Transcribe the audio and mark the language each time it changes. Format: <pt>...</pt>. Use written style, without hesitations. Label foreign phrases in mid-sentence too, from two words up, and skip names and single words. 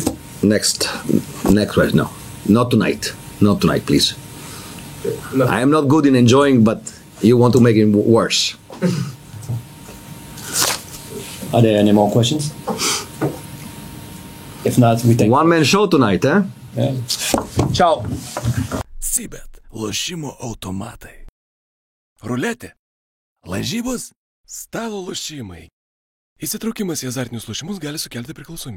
<en>Next week, no. Not tonight. Not tonight, please. No. I am not good in enjoying, but you want to make it worse. Are there any more questions? If not, we take... One-man show tonight, eh? Yeah. Ciao.</en> <lt>Sibet, lošimo automatai. Ruletė, lažybos, stalo lošimai. Įsitraukimas į azartinius lošimus gali sukelti priklausomybę.</lt>